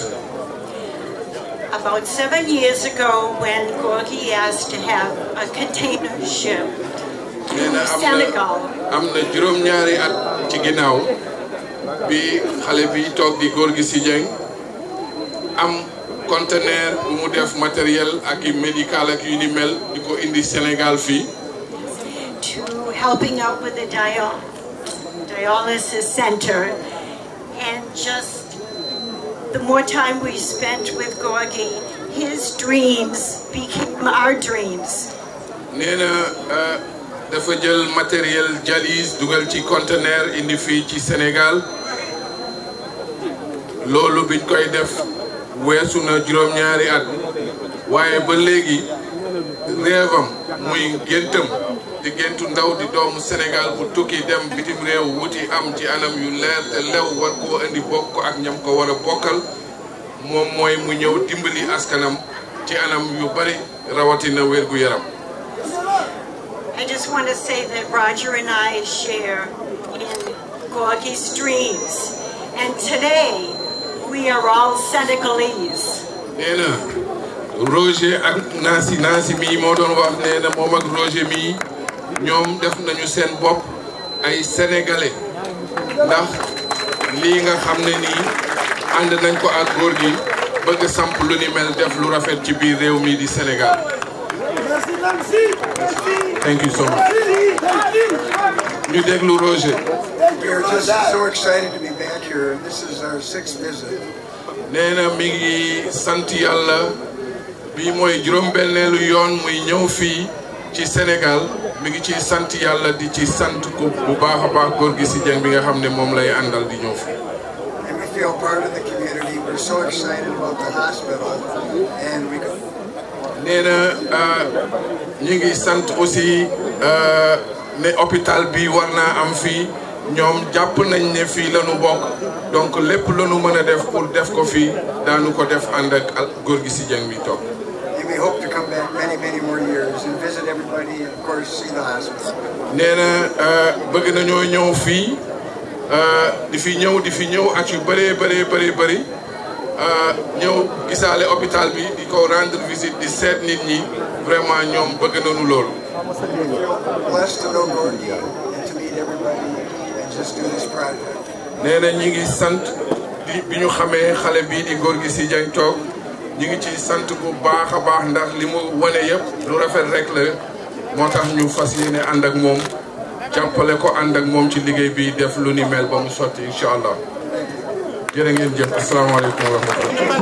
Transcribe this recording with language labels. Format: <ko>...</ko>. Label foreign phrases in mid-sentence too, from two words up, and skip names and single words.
<en>About 7 years ago, when Gorgui asked to have a container ship to Senegal.</en> <wo>am na juróom-ñaari at ci ginnaaw bi xale bi toog di Gorgui Sy Dieng am conteneur bu mu def matériel ak médical ak yu ni mel di ko indi Sénégal fii.</wo> <en>To helping out with the dialysis center, and just the more time we spent with Gorgui, his dreams became our dreams.</en> <wo>nee na dafa jël</wo> <fr>matériel dialyse</fr> <wo>dugal ci conteneur indi fii ci Sénégal loolu biñ koy def weesu na juróom-ñaari at waaye ba léegi rêvam muy géntam di géntu ndaw di doomu Sénégal bu tukki dem bitim réew wuti am ci anam yu leer te lew war koo indi bokk ak ñam ko war a bokkal moom mooy mu ñëw dimbali askanam ci anam yu bari rawatina wérgu yaram.</wo> <en>I just want to say that Roger and I share in Gorgui's dreams, and today we are all Senegalese.</en> <wo>nee na Roger ak Nancy mii moo doon wax nee na moom ak Roger mii ñoom def nañu seen bopp ay sénégalais ndax lii nga xam ne nii ànd nañ ko ak Gorgui bëgg samp lu ni mel def lu rafet ci biir réew mi di Sénégal.</wo> <en>Thank you so much.</en> <wo>ñu déglu Roger.</wo> <en>We are just so excited to be back here. This is our 6th visit.</en> <wo>nee na mi ngi sant yàlla bi mooy juróom-benneelu yoon muy ñëw fii ci Sénégal mi ngi ci sant yàlla di ci sant ko bu baax a baax góor gi si Dieng bi nga xam ne moom lay àndal di ñëw fii.</wo> <en>And we feel part of the community. We're so excited about the hospital, and we.</en> <wo>nee na ñu ngi sant aussi ne hôpital bi war naa am fii ñoom jàpp nañ ne fii la ñu bokk donc lépp la ñu mën a def pour def ko fii daanu ko def ànd ak góor gi si Dieng bi toog.</wo> <en>We hope to come back many more years and visit everybody and of course see the hospital.</en> <wo>nee na bëgg nañoo ñëw fii di fi ñëw at yu bëri ñëw gisaale hôpital bi di ko</wo> <fr>rendre visite</fr> <wo>di seet nit ñi vraiment ñoom bëgg nañu loolu.</wo> <en>Blessed to know Gorgui and to meet everybody and just do this project.</en> <wo>nee na ñi ngi sant bi ñu xamee xale bii di Gorgui Sy Dieng toog ñu ngi ci sant bu baax a baax ndax li mu wane yëpp lu rafet rek la moo tax ñu fas yéene ànd ak moom jàppale ko ànd ak moom ci liggéey bi def lu ni mel ba mu sotti</wo> <ar>إن شاء الله</ar> <wo>jërë ngeen jëf</wo> <ar>السلام عليكم ورحمة الله.</ar>